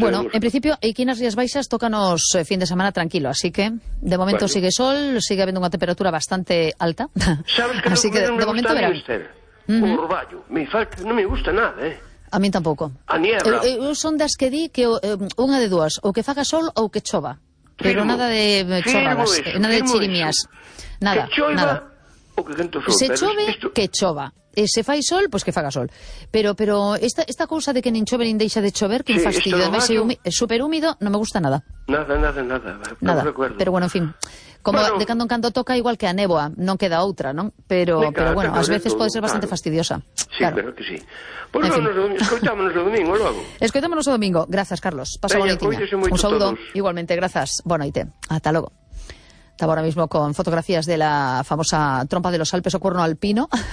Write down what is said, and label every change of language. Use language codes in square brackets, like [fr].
[gl] Bueno, en principio, aquí nas Rías Baixas tócanos fin de semana tranquilo, así que, de momento sigue sol, sigue habendo unha temperatura bastante alta. Sabes que así no que me de momento verán. Un orballo, me falta, non me gusta nada, A mí tampouco. A niebla. Eu son das que di que unha de dúas, ou que faga sol ou que chova. Firmo. Pero nada de chorradas, nada de chirimías. Nada, nada. Que sol, se chove, esto que chova. E se fai sol, pois que faga sol. Pero esta cousa de que nin chove nin deixa de chover, que fastidio, no é super húmido, non me gusta nada. Nada. [es] No recuerdo. [gl] Pero bueno, en fin. Como bueno, de cando en cando toca, igual que a néboa, non queda outra, non? Pero bueno, ás veces pode ser bastante fastidiosa. Sí, claro. Pero que sí. Pois pues bueno, escoitámonos o domingo, logo. Escoitámonos o domingo. Grazas, Carlos. Pasa bonitinha. Un saúdo. Igualmente, grazas. Bueno, aite. Ata logo. [es] Estaba ahora mismo con fotografías de la famosa trompa de los Alpes o cuerno alpino.